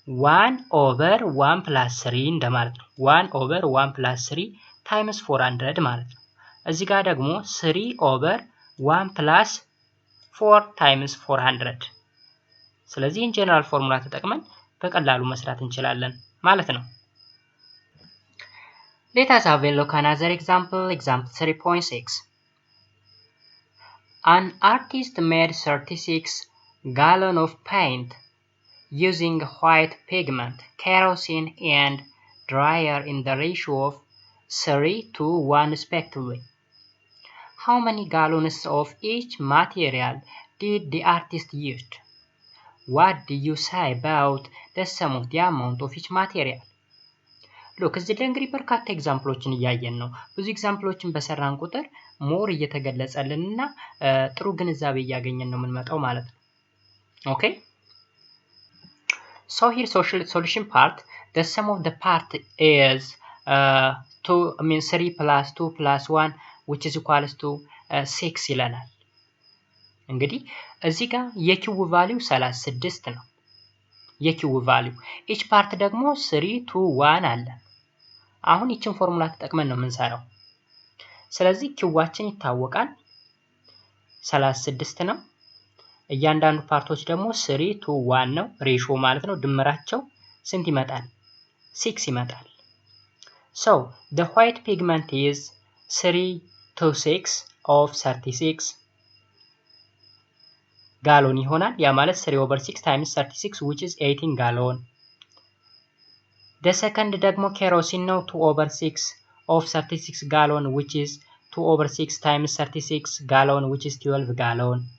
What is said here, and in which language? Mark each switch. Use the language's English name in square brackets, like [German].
[Amharic] 1 over 1 plus 3 እንደማለት ነው 1 over 1 plus 3 times 400 ማለት ነው። እዚህ ጋር ደግሞ 3 over 1 plus 4 times 400 ስለዚህ in general ፎርሙላ ተጠቅመን በቀላሉ መስራት እንችላለን ማለት ነው። [English] Let us have a look at another example, example 3.6. An artist made 36 gallons of paint using white pigment, kerosene, and dryer in the ratio of 3 to 1 respectively. How many gallons of each material did the artist use? What do you say about the sum of the amount of each material? [Amharic] ሎክ እዚህ ላይ እንግዲህ በርካታ ኤግዛምፕሎችን እያየን ነው። ብዙ ኤግዛምፕሎችን በሰራን ቁጥር ሞር እየተገለጸልንና ጥሩ ግንዛቤ እያገኘን ነው የምንመጣው ማለት ነው። ኦኬ [English] so here solution part the sum of the part is 3 plus 2 plus 1 which is equals to 6 ይለናል። [Amharic] እንግዲህ እዚህ ጋር የኪው ቫልዩ 36 ነው። የኪው ቫልዩ each part ደግሞ 3 to 1 አለ። አሁን ይችን ፎርሙላ ተጠቅመን ነው የምንሰራው። ስለዚህ ኪዋችን ይታወቃል 36 ነው። እያንዳንዱ ፓርቶች ደግሞ 3 to 1 ነው ሬሾ ማለት ነው። ድምራቸው ስንት ይመጣል? [English] 6 ይመጣል። so the white pigment is 3 to 6 of 36 [Amharic] ጋሎን ይሆናል። ያ ማለት [English] 3 over 6 times 36 which is 18 gallon. the second [Amharic] ደግሞ ኬሮሲን ነው [English] 2 over 6 of 36 gallon which is 2 over 6 times 36 gallon which is 12 gallon.